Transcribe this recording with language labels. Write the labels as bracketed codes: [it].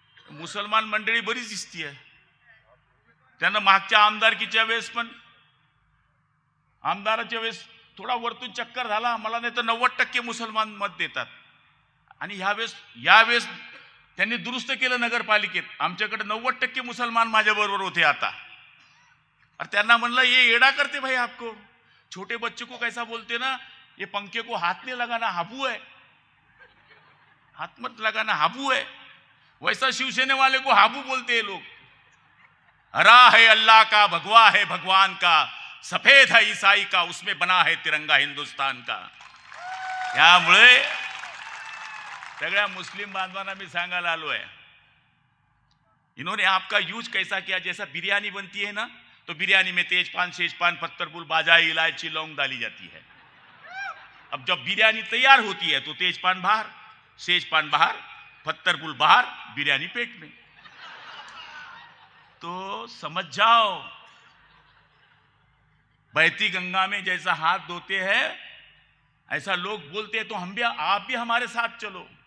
[mr] मुसलमान मंडळी बरीच दिसतीये. त्यांना मागच्या आमदारकीच्या वेळेस पण आमदाराच्या वेळेस थोडा वरतून चक्कर झाला मला, नाही तर 90% मुसलमान मत देतात. आणि यावेळेस त्यांनी दुरुस्त केलं नगरपालिकेत. आमच्याकडे 90% मुसलमान माझ्या बरोबर होते आता. [hi] और [mr] त्यांना म्हणलं [hi] ये एड़ा करते भाई आपको, छोटे बच्चे को कैसा बोलते ना, ये पंखे को हाथ नहीं लगाना हाबू है, हाथ मत लगाना हाबू है. वैसा शिवसेने वाले को हाबू बोलते हैं लोग. हरा है अल्लाह का, भगवा है भगवान का, सफेद है ईसाई का, उसमें बना है तिरंगा हिंदुस्तान का. [mr] त्यामुळे सगळ्या मुस्लिम बांधवांना मी सांगायला आलो है, [hi] इन्होंने आपका यूज कैसा किया. जैसा बिरयानी बनती है ना, तो बिरयानी में तेजपान, शेजपान, पत्थरपुल, बाजाई, इलायची, लौंग डाली जाती है. अब जब बिरयानी तैयार होती है तो तेजपान बाहर, शेजपान बाहर, पत्थरपुल बाहर, बिरयानी पेट में. तो समझ जाओ, बहती गंगा में जैसा हाथ धोते हैं ऐसा लोग बोलते हैं, तो आप भी हमारे साथ चलो.